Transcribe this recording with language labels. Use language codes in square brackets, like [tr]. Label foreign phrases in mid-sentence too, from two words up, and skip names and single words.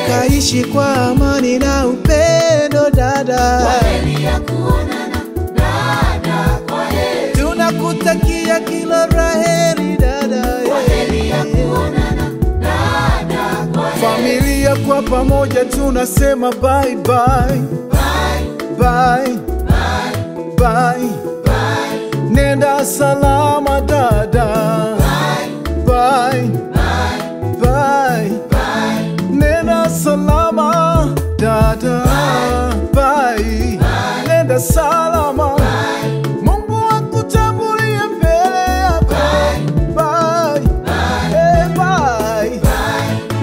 [sw] Ukaishi kwa amani na upendo, dada. Kwa heri ya kuonana, dada, kwa heri. Tunakutakia kila la heri, dada. Kwa heri ya kuonana, dada, kwa heri. Familia kwa pamoja tunasema [en] bye, bye. Bye. Bye. Bye. Bye. Bye. [sw] Nenda salama, dada. [en] Bye. Bye. Bye. Bye. Bye. [sw] Nenda salama, dada. [en] Bye. Bye. Bye. [sw] Nenda salama. Bye. Mungu akutangulie mbele yako. [en] Bye. Bye. Bye. Eh, bye. Bye.